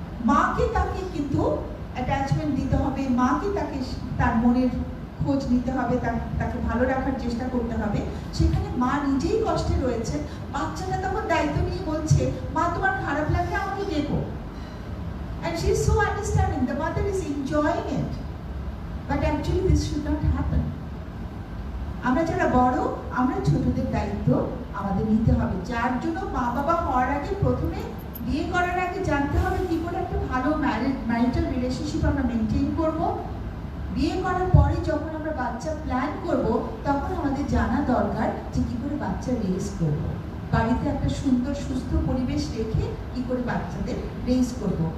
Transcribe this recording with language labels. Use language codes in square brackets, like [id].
[bn] মাকে তাকে কিন্তু অ্যাটাচমেন্ট দিতে হবে, মাকে তাকে তার মনের খোঁজ নিতে হবে, তাকে ভালো রাখার চেষ্টা করতে হবে। সেখানে মা নিজেই কষ্টে রয়েছে, বাচ্চাটা তখন দায়িত্ব নিয়ে বলছে মা তোমার খারাপ লাগলে আমাকে দেখো। [en] And she is so understanding, the mother is enjoying it. But actually this should not happen. [bn] আমরা যারা বড়, আমরা ছোটদের দায়িত্ব আমাদের নিতে হবে, যার জন্য মা বাবা হওয়ার আগে, প্রথমে বিয়ে করার আগে জানতে হবে কি করে একটা ভালো ম্যারিটাল রিলেশনশিপ আমরা মেনটেন করব। বিয়ে করার পরে যখন আমরা বাচ্চা প্ল্যান করব, তখন আমাদের জানা দরকার যে কি করে বাচ্চা রেজ করব, বাড়িতে একটা সুন্দর সুস্থ পরিবেশ রেখে কি করে বাচ্চাদের রেজ করব।